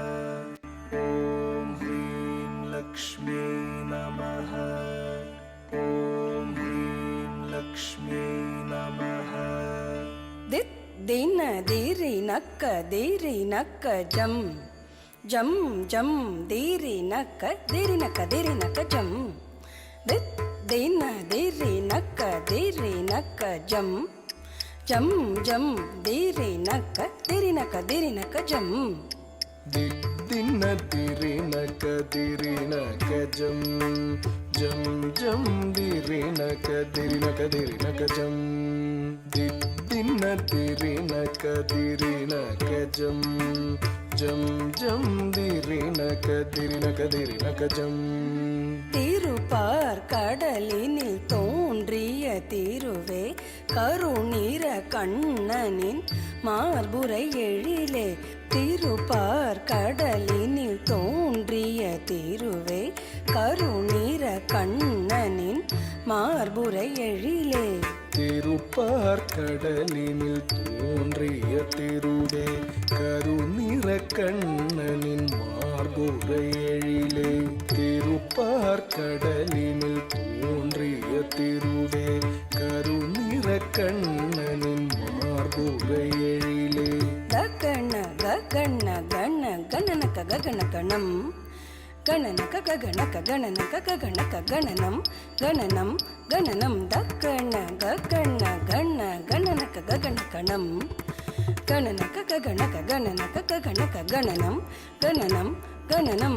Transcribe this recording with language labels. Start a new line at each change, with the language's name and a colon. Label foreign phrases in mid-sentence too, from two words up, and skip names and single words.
Sanskrit: ಓಂ ಹ್ರೀಂ ಲಕ್ಷ್ಮೀ ನಮಃ. ಓಂ ಹ್ರೀಂ ಲಕ್ಷ್ಮೀ ನಮಃ. ದಿತ್ ದಿನ ದೀರಿ ನಕ್ಕ ಜಂ ಜಂ ಜಂ ದೀರಿ ನಕ್ಕ ಜಂ. ದಿತ್ ದಿನ ದೀರಿ ನಕ್ಕ ಜಂ ಜಂ ಜಂ ದೀರಿ ನಕ್ಕ ಜಂ. ದಿನ ದಿರಿ ನಕ ಜಂ ಜಂ ಜಂ ದಿರಿ ನಕ ಜಂ. ದಿನ ದಿರಿ ನಕ ಜಂ ಜಂ ಜಂ ದಿರಿ ನಕ ಜಂ.
Tamil: திருப்பார் கடலினில் தோன்றிய திருவே கருணீர கண்ணனின் மார்புரை எழிலே. திருப்பார் கடலினில் தோன்றிய திருவே கருணீர கண்ணனின் மார்புரை எழிலே. திருப்பார் கடலினில் தோன்றிய திருவே கருநிற கண்ணனின் மார்புரை எழிலே. திருப்பார் கடலினில் தோன்றிய திருவே கருநிற கண்ணனின் மார்புரை எழிலே. ಗಗನ ಗಗನ ಗಣ ಗಣನಕ ಗಗನಕಣಂ ಗಣನಕ ಗಗನಕ ಗಣನಕ ಗಗನಕ ಗಣನಂ ಗಣನಂ ಗಣನಂ ದಕ್ಕಣ ಗಗನ ಗಣ ಗಣನಕ ಗಗನಕಣಂ ಗಣನಕ ಗಗನಕ ಗಣನಕ ಗಗನಕ ಗಣನಂ ಗಣನಂ ಗಣನಂ